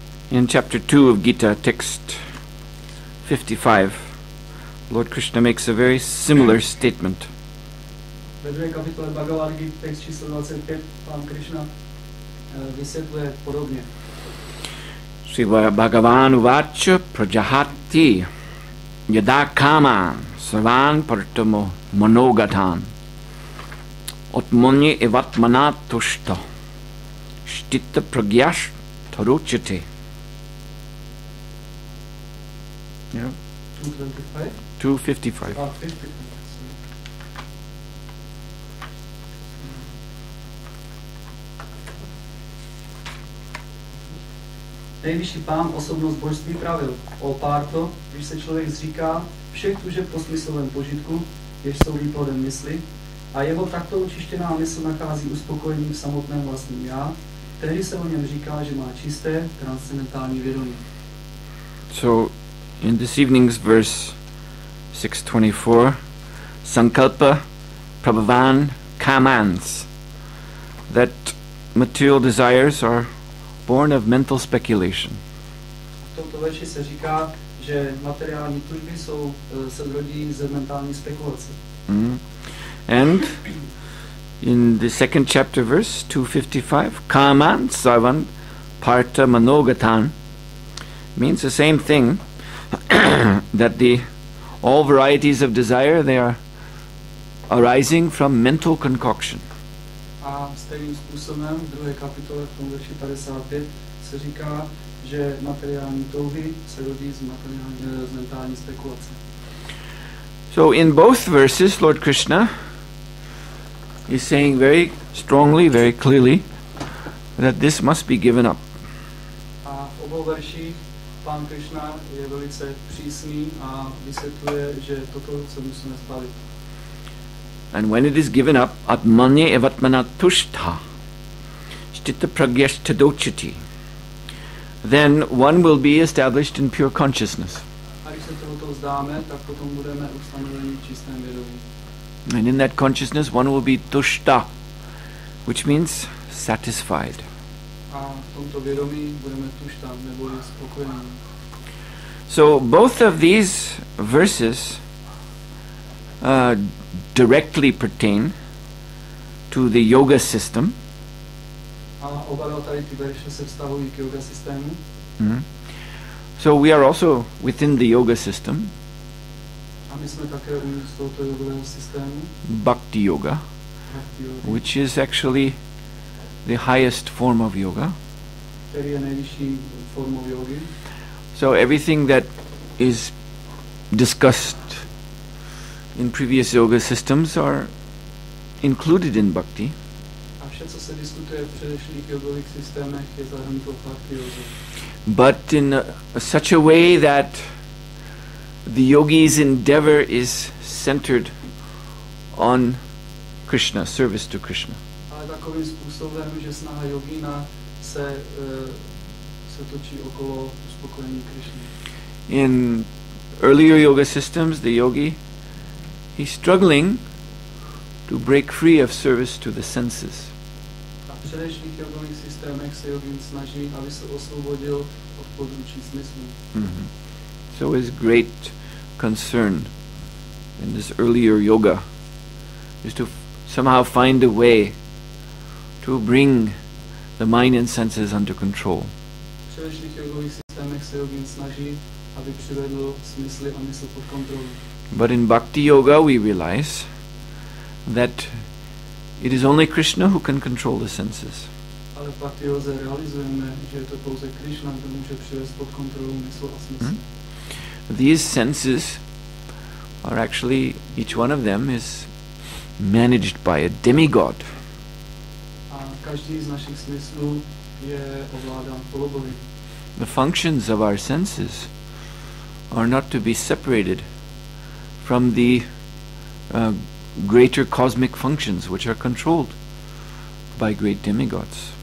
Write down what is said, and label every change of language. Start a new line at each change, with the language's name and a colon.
English: In chapter 2 of Gita, text 55, Lord Krishna makes a very similar statement.
Czech: Ve druhé kapitole Bhagavad Gita, text číslo 25, pán Krishna vysvětluje podobně.
Sanskrit: Sri Bhagavan uvacha prajahati yada kama sarvan partamo manogatan atmanye evatmana tushta shtita pragyash taruchate.
English: Yeah. 225? 255. 55.
Czech: Nejvyšší pán osobnost božství pravil: O Párto, když se člověk zříká všech tužeb po smyslovém požitku, jež jsou výplodem mysli, a jeho takto očištěná mysl nachází uspokojení v samotném vlastním já, tehdy se o něm říká, že má čisté, transcendentální vědomí.
English: So, in this evening's verse 624,
Sanskrit: Sankalpa Prabhavan Kamans,
English: that material desires are born of mental speculation.
Czech: V tomto verši se říká, že materiální tužby se zrodí ze mentální spekulace.
English: And in the second chapter, verse 255,
Sanskrit: Kaman Sarvan Parta Manogatan
English: means the same thing, that all varieties of desire, they are arising from mental concoction.
Czech: A stejným způsobem v druhé kapitole v tom verši 55 se říká, že materiální touhy se rodí z mentální spekulace.
English: So in both verses, Lord Krishna is saying very strongly, very clearly, that this must be given up.
Czech: A v obou verších pán Krishna je velice přísný a vysvětluje, že toto se musíme zbavit.
English: And when it is given up,
Sanskrit: atmanye evatmana tushtha, sthita pragyashtadochati,
English: then one will be established in pure consciousness.
Czech: A když se tohoto vzdáme, tak potom budeme ustanoveni v čistém vědomí.
English: And in that consciousness one will be tushta, which means satisfied.
Czech: A v tomto vědomí budeme tušta, nebo spokojení.
English: So both of these verses directly pertain to the yoga system.
Czech: A oba tady ty verše se vztahují k yoga systému.
English: So we are also within the yoga system.
Czech: A my jsme také uvnitř tohoto yogového systému.
English: Bhakti yoga, which is actually the highest form of yoga.
Czech: Který je nejvyšší formou yogy.
English: So everything that is discussed in previous yoga systems are included in bhakti.
Czech: A vše, co se diskutuje v předešlých yogových systémech, je zahrnuto v bhakti yoze.
English: But in such a way that the yogi's endeavor is centered on Krishna, service to Krishna.
Czech: Ale takovým způsobem, že snaha jogína se točí okolo uspokojení Krishny.
English: In earlier yoga systems, the yogi, he's struggling to break free of service to the senses.
Czech: A v předešlých yogových systémech se jogín snaží, aby se osvobodil od područí smyslu.
English: So his great concern in this earlier yoga is to somehow find a way to bring the mind and senses under control.
Czech: V předešlých jogových systémech se jogin snaží, aby přivedl smysly a mysl pod kontrolu.
English: But in Bhakti Yoga we realize that it is only Krishna who can control the senses.
Czech: Ale v Bhakti Yoze realizujeme, že je to pouze Krishna, kdo může přivést pod kontrolu mysl a smysl.
English: These senses are actually, each one of them is managed by a demigod.
Czech: A každý z našich smyslů je ovládán polobohy.
English: The functions of our senses are not to be separated from the greater cosmic functions which are controlled by great demigods.